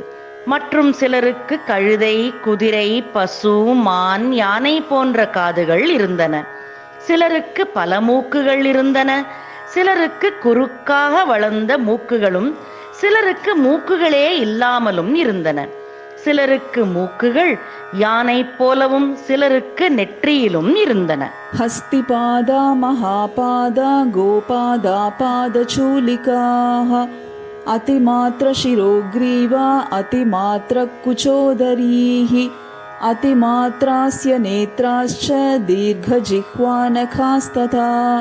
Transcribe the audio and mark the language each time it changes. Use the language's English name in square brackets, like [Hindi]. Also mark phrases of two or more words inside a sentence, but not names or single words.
[Tamil] மற்றும் சிலருக்கு கழுதை, குதிரை, பசு, மான், யானை போன்ற காதுகள் இருந்தன. சிலருக்கு பல மூக்குகள் இருந்தன. சிலருக்கு குறுக்காக வளர்ந்த மூக்குகளும், சிலருக்கு மூக்குகளே இல்லாமலும் இருந்தன. சிலருக்கு மூக்குகள் யானை போலவும், சிலருக்கு நெற்றியிலும் இருந்தன. [Sanskrit] हस्तिपादा महापादा गोपादा पादचूलिकाः अतिमात्रशिरोग्रीवा अतिमात्रकुचोदरीः अतिमात्रास्य नेत्राश्च दीर्घजिह्वानखास्तथा